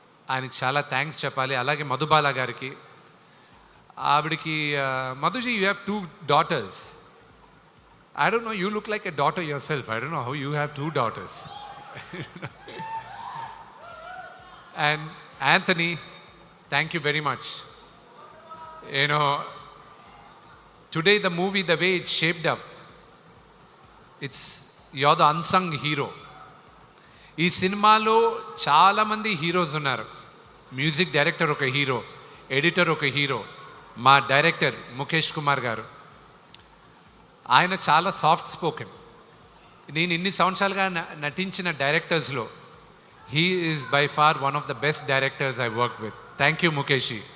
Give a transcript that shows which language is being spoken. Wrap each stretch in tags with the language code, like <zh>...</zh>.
<te>ఆయనకి చాలా థ్యాంక్స్ చెప్పాలి. అలాగే మధుబాల గారికి, ఆవిడికి, మధుజీ</te> <en>You have 2 daughters. I don't know, you look like a daughter yourself. I don't know how you have 2 daughters. And Anthony, thank you very much. You know, today the movie, the way it's shaped up, you're the unsung hero.</en> <te>ఈ సినిమాలో చాలామంది heroes ఉన్నారు. Music director ఒక hero, editor ఒక hero, మా director Mukesh Kumar గారు. ఆయన చాలా సాఫ్ట్ స్పోకెన్. నేను ఇన్ని సంవత్సరాలుగా నటించిన డైరెక్టర్స్లో</te> <en>He is by far one of the best directors I work with. Thank you</en> <te>Mukesh.</te>